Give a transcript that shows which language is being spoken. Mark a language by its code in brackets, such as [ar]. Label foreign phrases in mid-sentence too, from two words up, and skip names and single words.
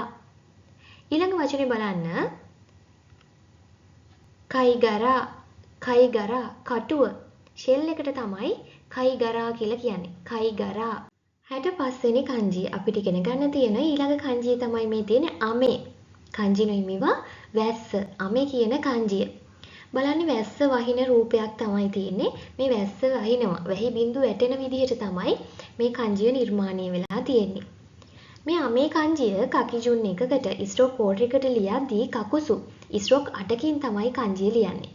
[si] ඊළඟ වචනේ බලන්න. කයිගරා කයිගරා කටුව. ෂෙල් එකට තමයි කයිගරා කියලා කියන්නේ. කයිගරා. 65 වෙනි kanji අපිට ඉගෙන ගන්න තියෙන ඊළඟ kanjiය තමයි මේ තියෙන්නේ අමේ. [ja] 漢字の 意味は [si] වැස්ස. අමේ කියන kanjiය. බලන්න වැස්ස වහින රූපයක් තමයි තියෙන්නේ. මේ වැස්ස වහිනවා. වැහි බිඳු වැටෙන විදිහට තමයි මේ kanjiය නිර්මාණය වෙලා තියෙන්නේ. මේ අමේ kanjiය කකිජුන් එකකට [en] stroke code [si] එකට ලියද්දී කකුසු ස්ට්‍රෝක් 8කින් තමයි kanjiය ලියන්නේ.